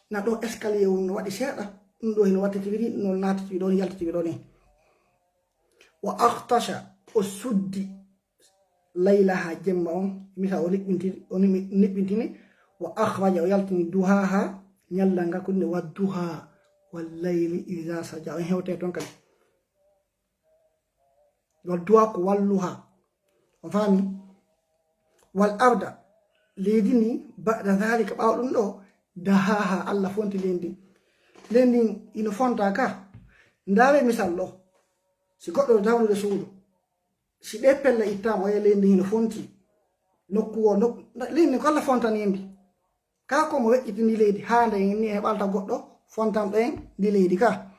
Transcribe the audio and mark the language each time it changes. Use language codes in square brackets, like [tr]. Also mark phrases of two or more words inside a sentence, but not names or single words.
[ff] na ɗo escalier no waɗi seeɗa ɗum ɗo hino wattitiri no naatitiri ɗo yaltitiri ɗo ni [ar] وأغطش [ff] o suddi laylaha jemma on misa o niɓɓintini [ar] وأخرج [ff] o yaltini duhaha ñallal ngal kunde [ar] والضحى والليل إذا سجى [ff] on hewte ton kadi [ar] والضحى [ff] ko walluha on faami [ar] والأرض [ff] leydi ni [ar] بعد ذلك [ff] ɓaw ɗum ɗo dahaha Allah fonti lendi ino fonta ka ndawe misal ɗo si goɗɗo dawnude suudu si ɗe pelle ittama o lendi hino fonti nokku o lendi ko Allah fontani ndi ka ko mo weƴƴiti ndi leydi ha nde ni e ɓalta goɗɗo fontam ɗen ndi leydi ka